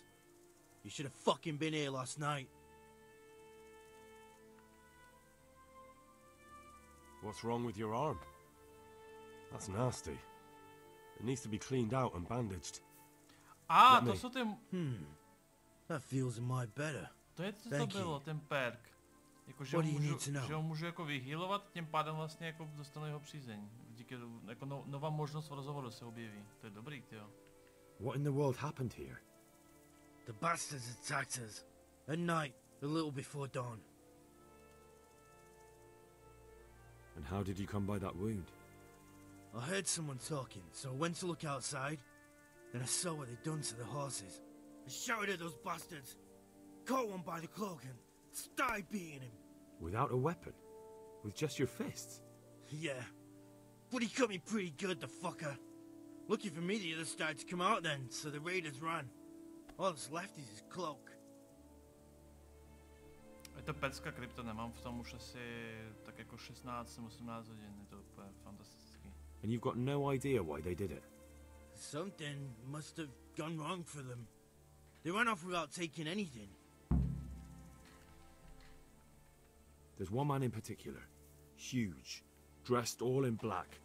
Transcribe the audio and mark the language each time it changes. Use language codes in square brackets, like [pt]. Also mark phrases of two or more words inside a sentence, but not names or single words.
[en] You should have fucking been here last night. What's wrong with your arm? That's nasty. It needs to be cleaned out and bandaged. [cs] To jsou ty... [en] That feels a mite better. [cs] To je to bylo, ten perk. Jako, že ho můžu jako vyhealovat, tím pádem vlastně jako dostanu jeho přízeň. Díky, jako nová možnost v rozhovoru se objeví. To je dobrý, tyjo. [en] What in the world happened here? The bastards attacked us. At night, a little before dawn. And how did you come by that wound? I heard someone talking, so I went to look outside. Then I saw what they'd done to the horses. I shouted at those bastards. Caught one by the cloak and started beating him. Without a weapon? With just your fists? Yeah. But he cut me pretty good, the fucker. Lucky for me, the others started to come out then, so the raiders ran. All that's left is his cloak. [cs] Je to pecka krypto, nemám v tom už asi tak jako 16-18 hodin, je to úplně fantastický. [en] And you've got no idea why they did it? Something must have gone wrong for them. They ran off without taking anything. There's one man in particular. Huge. Dressed all in black.